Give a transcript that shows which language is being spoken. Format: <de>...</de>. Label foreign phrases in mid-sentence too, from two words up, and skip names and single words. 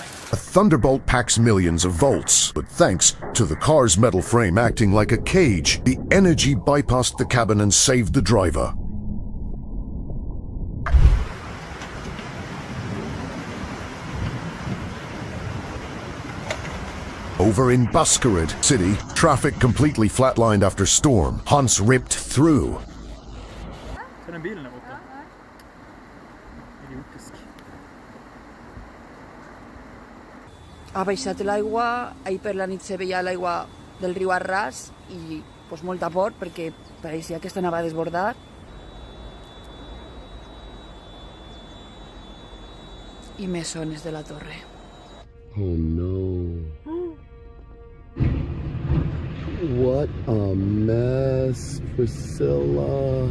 <en>A Thunderbolt packs millions of volts, but thanks to the car's metal frame acting like a cage, the energy bypassed the cabin and saved the driver. Over in Buskerud City, traffic completely flatlined after storm. Hans ripped through.</en> <ca>Ha baixat l'aigua, ahir per la nit se veia l'aigua del riu Arràs i pues, molta por perquè pareixia que esto anava a desbordar. I més ones de la torre.</ca> <en>Oh no. What a mess, Priscilla.</en>